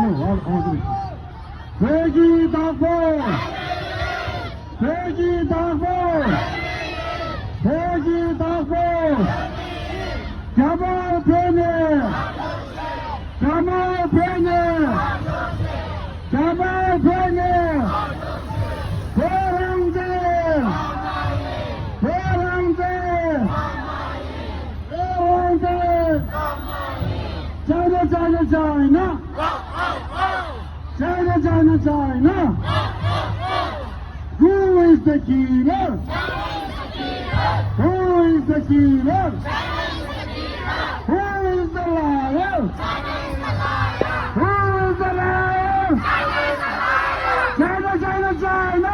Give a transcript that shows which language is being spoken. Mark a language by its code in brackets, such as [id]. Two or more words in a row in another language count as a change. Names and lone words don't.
[en] Peggy Darfur! Peggy Darfur! Peggy Darfur! Kamal Brenner! Kamal Brenner! Kamal Brenner! Beranger! Beranger! Beranger! China, China, China! China, China, China! Who is the killer? Who is the killer? Who is the liar? Who is the liar? China, China, China!